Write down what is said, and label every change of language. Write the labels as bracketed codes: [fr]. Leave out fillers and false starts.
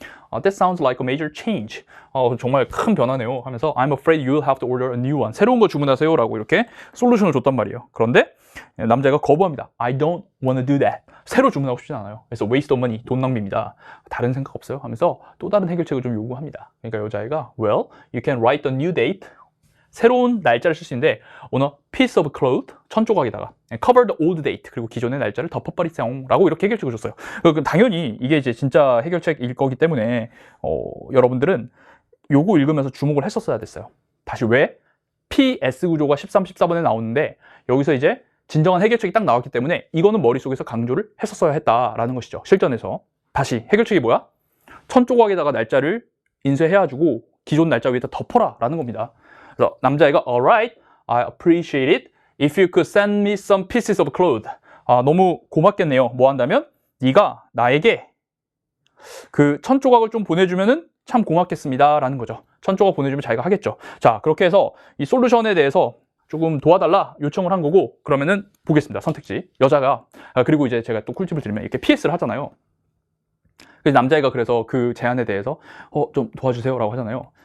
[en] That sounds like a major change. [ko] 정말 큰 변화네요 하면서 [en] I'm afraid you'll have to order a new one. [ko] 새로운 거 주문하세요 라고 이렇게 솔루션을 줬단 말이에요. 그런데 남자애가 거부합니다. [en] I don't want to do that. [ko] 새로 주문하고 싶진 않아요. 그래서 [en] waste of money, [ko] 돈 낭비입니다. 다른 생각 없어요? 하면서 또 다른 해결책을 좀 요구합니다. 그러니까 여자애가 [en] Well, you can write a new date. [ko] 새로운 날짜를 쓸 수 있는데 [en] on a piece of cloth, [ko] 천 조각에다가 [en] cover the old date, [ko] 그리고 기존의 날짜를 덮어버리세요 라고 이렇게 해결책을 줬어요. 당연히 이게 이제 진짜 해결책일 거기 때문에 여러분들은 요거 읽으면서 주목을 했었어야 됐어요. 다시 왜? PS 구조가 13, 14번에 나오는데 여기서 이제 진정한 해결책이 딱 나왔기 때문에 이거는 머릿속에서 강조를 했었어야 했다라는 것이죠. 실전에서 다시 해결책이 뭐야? 천 조각에다가 날짜를 인쇄해가지고 기존 날짜 위에다 덮어라 라는 겁니다. 그래서 남자애가 [en] Alright, I appreciate it. If you could send me some pieces of cloth. [ko] 너무 고맙겠네요. 뭐 한다면 네가 나에게 그 천 조각을 좀 보내주면은 참 고맙겠습니다 라는 거죠. 천 조각 보내주면 자기가 하겠죠. 자, 그렇게 해서 이 솔루션에 대해서 조금 도와달라 요청을 한 거고 그러면은 보겠습니다. 선택지. 여자가 그리고 이제 제가 또 꿀팁을 드리면 이렇게 PS를 하잖아요. 그래서 남자애가 그래서 그 제안에 대해서 좀 도와주세요 라고 하잖아요.